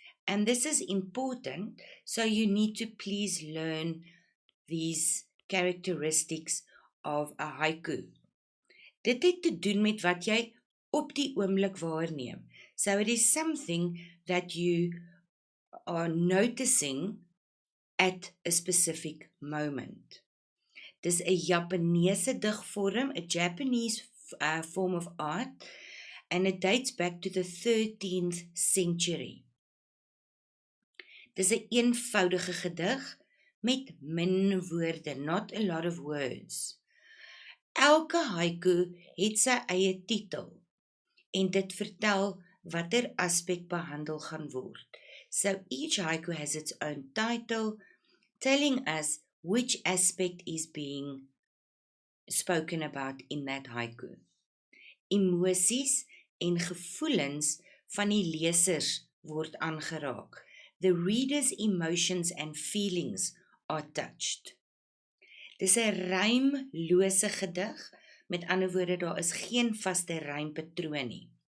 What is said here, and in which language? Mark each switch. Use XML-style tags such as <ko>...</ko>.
<en>And this is important, so you need to please learn these characteristics of a haiku.</en> <af>Dit het te doen met wat jy op die oomblik waarneem.</af> <en>So it is something that you are noticing at a specific moment.</en> <af>Dis 'n Japaneese digvorm,</af> <en>a Japanese form of art, and it dates back to the 13th century.</en> <af>Dis 'n eenvoudige gedig met min woorde,</af> <en>not a lot of words.</en> <af>Elke haiku het sy eie titel en dit vertel watter aspek behandel gaan word.</af> <en>So each haiku has its own title, telling us which aspect is being spoken about in that haiku.</en> <af>Emosies en gevoelens van die lesers word aangeraak.</af> <en>The reader's emotions and feelings are touched.</en> <af>Dis 'n rymlose gedig, met ander woorde, daar is geen vaste rympatroon nie.</af>